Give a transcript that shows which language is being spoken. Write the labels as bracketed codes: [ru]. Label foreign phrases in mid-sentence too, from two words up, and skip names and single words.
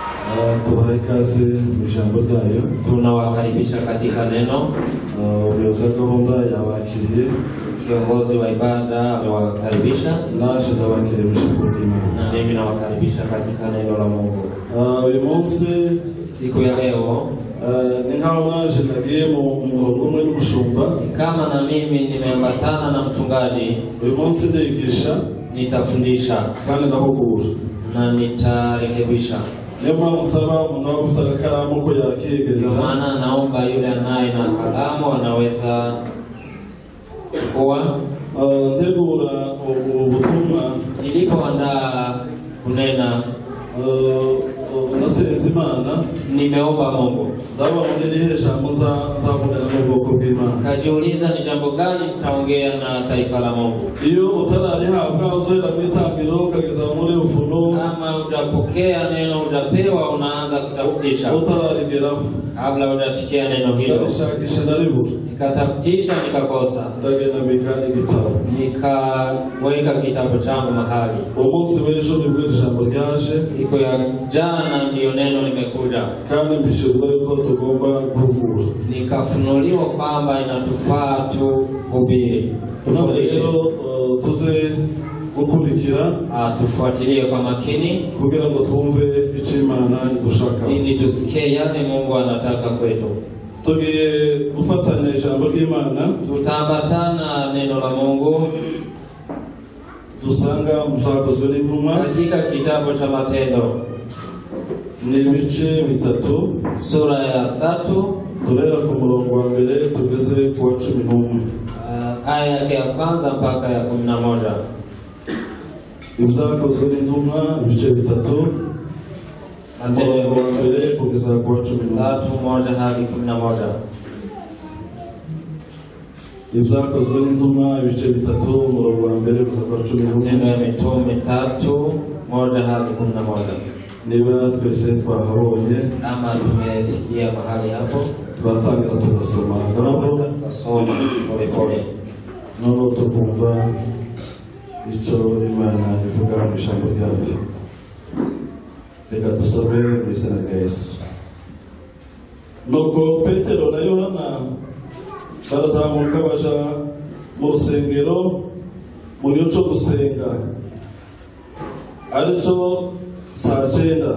[rw] tubaha ikaze mu ijambo ryayo. [sw] Tunawakaribisha katika neno. [rw] Umuyobozi wa gahunda yabakiriye, [sw] kiongozi wa ibada amewakaribisha, [rw] naje ndabakiriye mu ijambo ry'Imana. [sw] na mimi nawakaribisha katika neno la Mungu. [rw] Uyu munsi [sw] Siku ya leo [rw] ni nkaho naje nagiye mu murongo umwe n'umushumba, [sw] kama na mimi nimeambatana na mchungaji. [rw] uyu munsi ndigisha, [sw] Nitafundisha [rw] kandi ndahugura [sw] na nitarekebisha. [rw] Niyo mpamvu nsaba umuntu waba ufite agakaramu ko [sw] Ndio [rw] yakiyegereza. [sw] maana naomba yule anaye na kalamu anaweza kuwa. [rw] Ntegura ubutumwa [sw] Nilipoandaa kunena, [rw] nasenze Imana, [sw] nimeomba Mungu. [rw] ndaba muri irihe jambo nzavugana n'ubwoko bw'Imana. [sw] Kajiuliza ni jambo gani nitaongea na taifa la Mungu. [rw] Iyo utararihabwa uzohera mu itangiriro ukageza muri Ufunuo, [sw] Kama hujapokea neno, hujapewa, unaanza kutafutisha. [rw] utararigeraho [sw] Kabla hujafikia neno hilo, [rw] ndabishakisha ndaribura, [sw] nikatafutisha nikakosa. [rw] ndagenda mbika igitabo. [sw] Nikaweka kitabu changu mahali. [rw] Umunsi w'ejo nibwo ijambo ryaje, [sw] Siku ya jana ndiyo neno limekuja. [rw] kandi mbishurwa yuko tugomba guhugura. [sw] Nikafunuliwa kwamba inatufaa tuhubiri, tufundishe. [rw] Rero tuze gukurikira, [sw] Tufuatilie kwa makini [rw] kugira ngo twumve icyo Imana idushaka. [sw] ili tusikie yale Mungu anataka kwetu. [rw] Tugiye gufatanya ijambo ry'Imana [sw] Tutaambatana neno la Mungu [rw] dusanga mu Byakozwe n'Intumwa, [sw] katika kitabu cha Matendo, [rw] ni ibice bitatu, [sw] sura ya 3, [rw] turera ku murongo wa mbere tugeze ku wa 11. [sw] aya yake ya kwanza mpaka ya 11. [rw] Ibyakozwe n'Intumwa ibice bitatu, umurongo wa mbere kugeza ku wa 11. [sw] 3:1 hadi 11. [rw] Ibyakozwe n'Intumwa ibice bitatu, umurongo wa mbere kugeza ku wa 11. [sw] Matendo ya Mitume 3:1 hadi 11. [rw] Niba twese twahabonye, Kama tumefikia mahali hapo, twatangira tugasoma gahoro, tukasoma polepole, noneho tukumva icyo Imana ivuga mu ijambo ryayo. Reka dusome mu izina rya Yesu. Nuko Petero na Yohana barazamuka baja mu rusengero mu gihe cyo gusenga, aricyo saa 9.